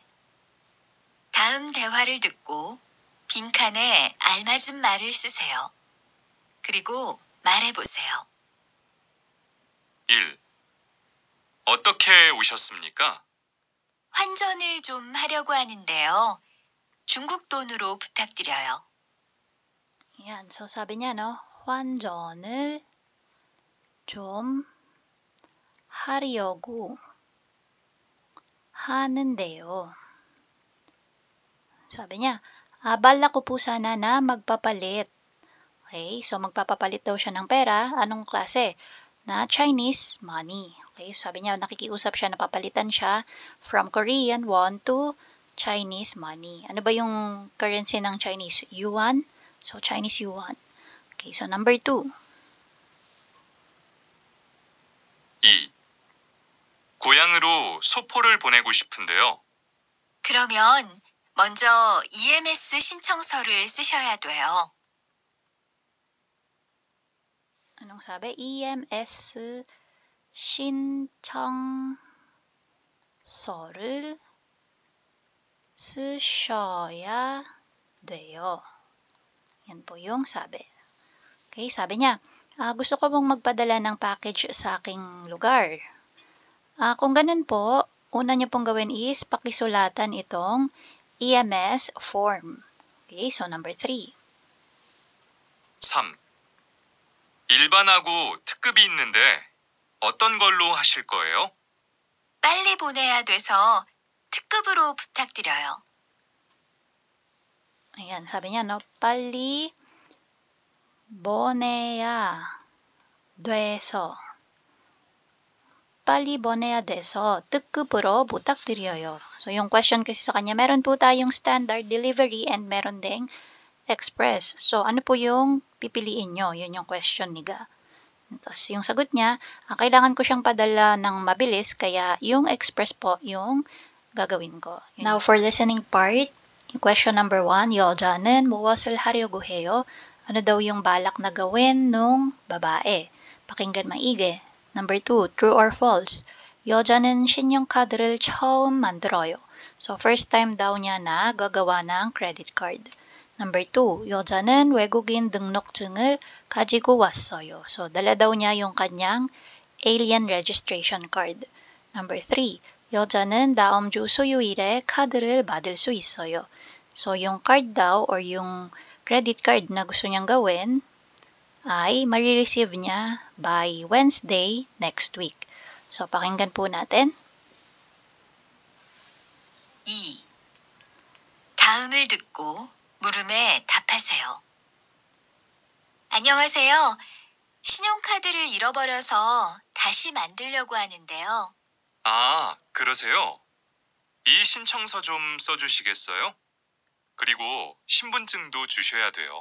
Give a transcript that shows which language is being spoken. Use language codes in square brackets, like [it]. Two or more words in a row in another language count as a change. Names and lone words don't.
[ko] 다음 대화를 듣고 빈칸에 알맞은 말을 쓰세요. 그리고 말해보세요. 1. 어떻게 오셨습니까? 환전을 좀 하려고 하는데요. 중국 돈으로 부탁드려요. [tl] Yan, so sabi niya, no, 환전을 좀 하려고 하는데요. Sabi niya, balak ko po sana na magpapalit. Okay, so magpapapalit daw siya ng pera. Anong klase? Na [en] Chinese money. [tl] Okay, so sabi niya, nakikiusap siya, napapalitan siya [en] from Korean won to Chinese money. [tl] Ano ba yung currency ng Chinese? [en] Yuan? So, Chinese yuan. Okay, so number 2. 2. [ko] 고향으로 소포를 보내고 싶은데요. 그러면 먼저 EMS 신청서를 쓰셔야 돼요. [tl] Anong sabi? [ko] EMS 신청서를 쓰셔야 돼요. [tl] Yan po yung sabi. Okay, sabi niya, gusto ko pong magpadala ng package sa aking lugar. Kung ganun po, una niyo pong gawin is pakisulatan itong [en] EMS form. Okay, so number 3. 3. [ko] 일반하고 특급이 있는데 어떤 걸로 하실 거예요? 빨리 보내야 돼서 특급으로 부탁드려요. [tl] Ayan, sabi niya, no, [ko] 빨리 보내야 돼서. 빨리 보내야 돼서 특급으로 부탁드려요. [tl] So, yung question kasi sa kanya, meron po tayong [en] standard delivery [tl] and meron ding express. So, ano po yung pipiliin nyo? Yun yung question ni Ga. Tapos, yung sagot niya, kailangan ko siyang padala ng mabilis, kaya yung express po yung gagawin ko. [en] Now, for listening part, yung question number 1, [ko] 여자는 무엇을 하려고 해요? [tl] Ano daw yung balak na gawin nung babae? Pakinggan maigi. [en] Number 2, true or false? [ko] 여자는 신용카드를 처음 만들어요. [tl] So, [en] first time [tl] daw niya na gagawa ng [en] credit card. Number 2, [ko] 여자는 외국인 등록증을 가지고 왔어요. [tl] So, dala daw niya yung kanyang [en] alien registration card. Number 3, [ko] 여자는 다음 주 수요일에 카드를 받을 수 있어요. [tl] So, yung card daw or yung [en] credit card [tl] na gusto niyang gawin ay marireceive niya [en] by Wednesday next week. [tl] So, pakinggan po natin. [ko] 2. 다음을 듣고 물음에 답하세요. 안녕하세요. 신용카드를 잃어버려서 다시 만들려고 하는데요. 그러세요? 이 신청서 좀 써주시겠어요? 그리고 신분증도 주셔야 돼요.